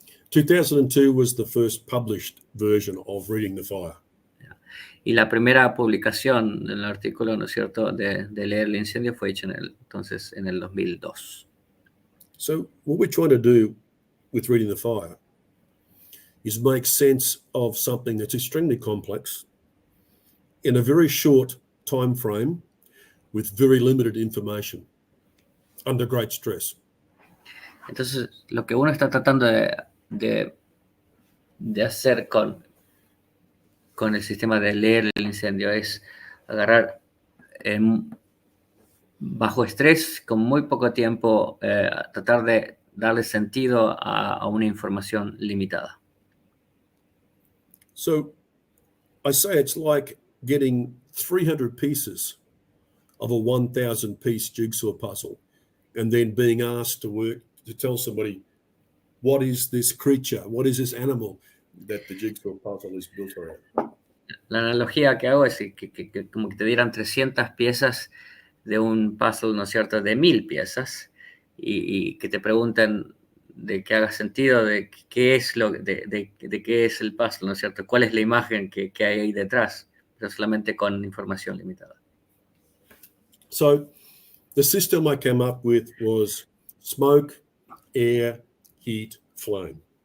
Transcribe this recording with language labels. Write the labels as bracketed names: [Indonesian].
[English] 2002 was the first published version of Reading the Fire. [Spanish] Y la primera publicación del artículo, ¿no es cierto?, de leer el incendio fue hecha entonces en el 2002. [English] So what we're trying to do with Reading the Fire is make sense of something that's extremely complex in a very short time frame with very limited information under great stress. [Spanish] Entonces, lo que uno está tratando de hacer con el sistema de leer el incendio es agarrar bajo estrés, con muy poco tiempo, tratar de darle sentido a una información limitada. [English] So I say it's like getting 300 pieces of a 1,000 piece jigsaw puzzle and then being asked to tell somebody, what is this creature? What is this animal that the jigsaw puzzle is built around? [Spanish] La analogía que hago es que como que te dieran 300 piezas de un puzzle, ¿no es cierto?, de 1000 piezas, y que te pregunten de que haga sentido de qué es de qué es el puzzle, ¿no es cierto?, cuál es la imagen que hay ahí detrás, pero solamente con información limitada. [English] So the system I came up with was smoke, air, heat, flame.